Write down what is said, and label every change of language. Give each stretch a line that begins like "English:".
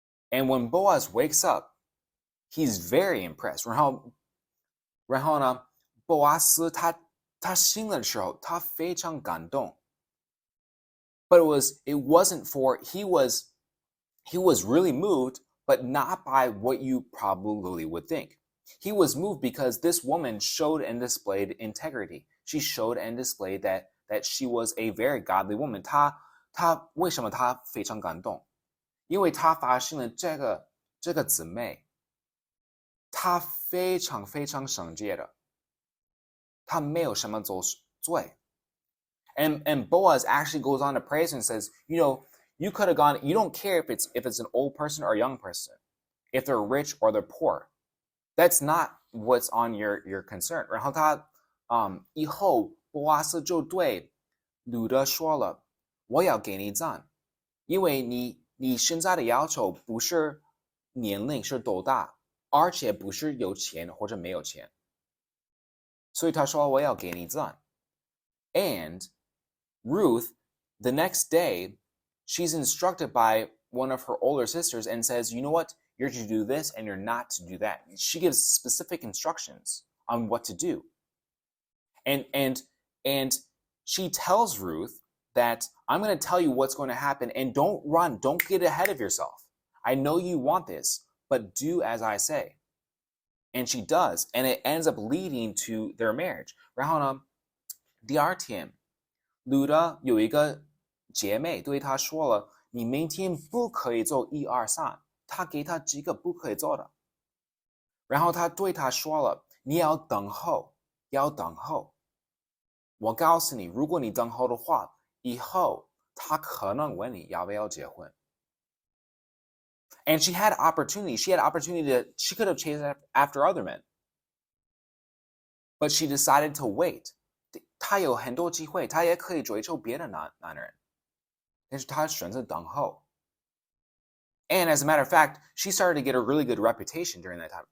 English: And when Boaz wakes up, he's very impressed.
Chinese: 然后呢，波阿斯他醒了的时候，他非常感动。
English: But it wasn't for he was really moved, but not by what you probably would think. He was moved because this woman showed and displayed integrity. She showed and displayed that she was a very godly woman.
Chinese: 她为什么她非常感动？因为她发现了这个姊妹，她非常非常圣洁的，她没有什么罪。
English: And Boaz actually goes on to praise and says, you could have gone, you don't care if it's an old person or a young person, if they're rich or they're poor. That's not what's on your concern.
Chinese: 然后他以后波阿斯就对路得说了，我要给你赞，因为你现在的要求不是年龄是多大，而且不是有钱或者没有钱。所以他说我要给你赞。
English: And Ruth, the next day, she's instructed by one of her older sisters and says, you know what? You're to do this and you're not to do that. She gives specific instructions on what to do. And she tells Ruth that I'm going to tell you what's going to happen and don't run. Don't get ahead of yourself. I know you want this, but do as I say. And she does. And it ends up leading to their marriage.
Chinese: 然后呢，第二天路得有一个姐妹对他说了，你明天不可以做1、2、3，他给他几个不可以做的。然后他对他说了，你要等候。我告诉你，如果你等候的话，以后他可能问你要不要结婚。
English: And she had opportunity. She could have chased after other men. But she decided to wait.
Chinese: 她有很多机会，她也可以追求别的男人。但是他选择等候。
English: And as a matter of fact, she started to get a really good reputation during that time.